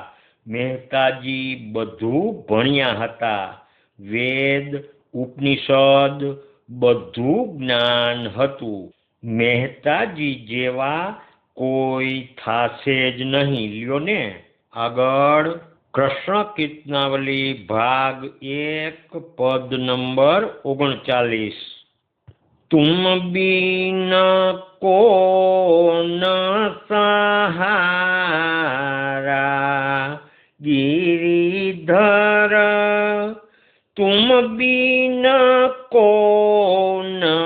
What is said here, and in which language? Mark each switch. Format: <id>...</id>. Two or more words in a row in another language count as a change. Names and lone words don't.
<gu>મહેતાજી બધું ભણ્યા હતા, વેદ ઉપનિષદ બધું જ્ઞાન હતું। મહેતાજી જેવા કોઈ થાશે જ નહીં। લ્યો ને આગળ કૃષ્ણ કીર્તનાવલી ભાગ 1 પદ નંબર 39।</gu> <hi>तुम बिन कौन सहारा गिरिधर, तुम बिन कौन</hi>